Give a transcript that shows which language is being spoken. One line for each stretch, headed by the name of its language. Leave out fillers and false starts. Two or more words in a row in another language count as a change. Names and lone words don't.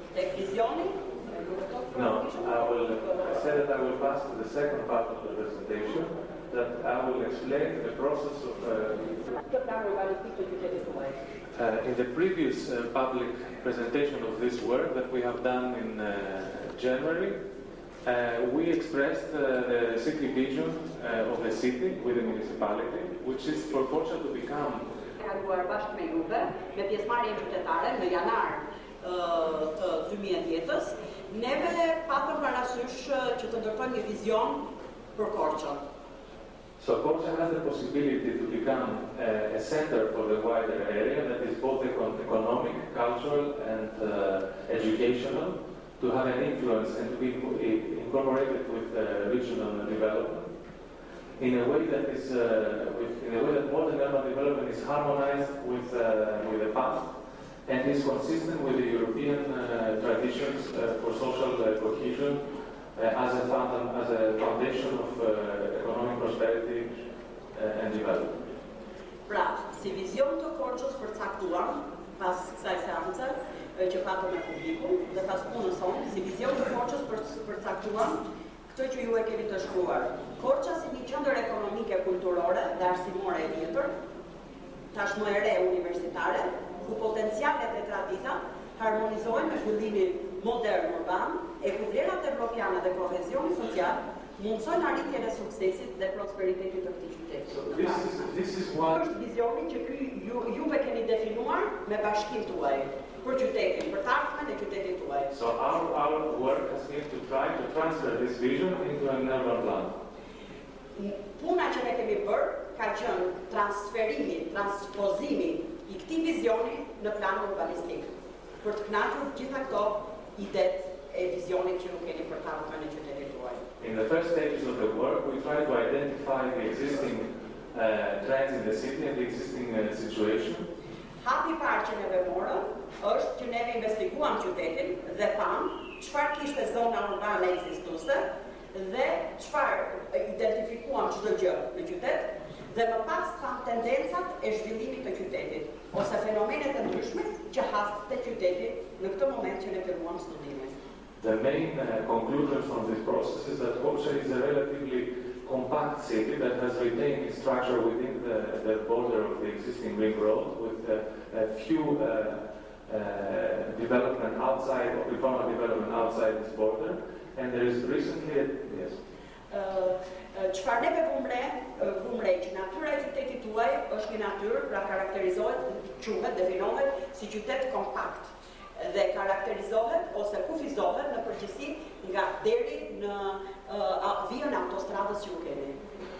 English: No, I said that I will pass to the second part of the presentation, that I will explain the process of... in the previous public presentation of this work that we have done in January, we expressed the city vision of the city with the municipality, which is for Korca to become...
Albanian: bashkë me juve, me pjesëmarrjen qytetare në janar të 2010-s, neve patëm parasysh që të ndërtojmë një vizion për Korçën.
English: So Korca has the possibility to become a center for the wider area that is both economic, cultural and educational, to have an influence and to be incorporated with regional development in a way that is modern urban development is harmonized with the past and is consistent with the European traditions for social cohesion as a foundation of economic prosperity and development.
Albanian: Pra, si vizion të Korçës përcaktuar pas kësaj seance që patëm me publikun dhe pas punës sonë, si vizion të Korçës përcaktuar këtë që ju e keni të shkruar. Korça si një qendër ekonomike, kulturore dhe arsimore e vjetër, tashmë e re universitare, ku potencialet e tradita harmonizohen me zhvillimin modern urban, e ku vlerat evropiane dhe kohezioni social mundsojnë arritjen e suksesit dhe prosperitetit të këtij qyteti.
English: This is what
Albanian: është vizioni që juve keni definuar me bashkinë tuaj për qytetin, për të ardhmen e qytetit tuaj.
English: So our work has been to try to transfer this vision into an urban plan.
Albanian: Puna që ne kemi bërë ka qenë transferimi, transpozimi I këtij vizioni në plan urbanistik. Për të kënaqur gjitha këto idet e vizionit që ju keni për të ardhmen e qytetit tuaj.
English: In the first stages of the work, we try to identify the existing trends in the city and the existing situation.
Albanian: Hapi parë që neve morëm është që neve investiguam qytetin dhe pamë çfarë kishte zona urbane ekzistuese dhe çfarë identifikuam çdo gjë në qytet dhe më pas pamë tendencat e zhvillimit të qytetit ose fenomenet e ndryshme që hastë te qyteti në këtë moment që ne filluam studimin.
English: The main conclusion from this process is that Korca is a relatively compact city that has retained its structure within the border of the existing ring road with a few development outside, of informal development outside this border, and there is recently yes.
Albanian: Çfarë neve vumre që natyra e qytetit tuaj është një natyrë, pra karakterizohet, quhet, definohet si qytet kompakt dhe karakterizohet ose kufizohet në përgjithësi nga deri në vijën autostradës që ju keni.